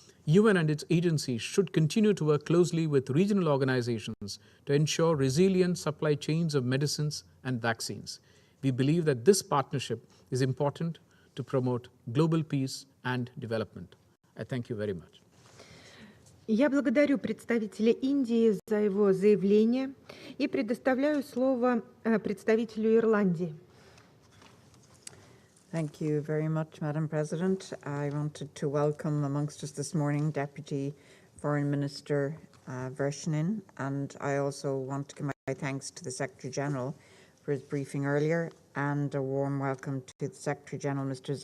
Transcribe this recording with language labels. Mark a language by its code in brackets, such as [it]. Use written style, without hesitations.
[en] UN and its agencies should continue to work closely with regional organizations to ensure resilient supply chains of medicines and vaccines. We believe that this partnership is important to promote global peace and development. I thank you very much. [ru] Я благодарю представителя Индии за его заявление и предоставляю слово представителю Ирландии. [en] Thank you very much, Madam President. I wanted to welcome amongst us this morning Deputy Foreign Minister Vershinin, and I also want to give my thanks to the Secretary General for his briefing earlier, and a warm welcome to the Secretary General, Mr.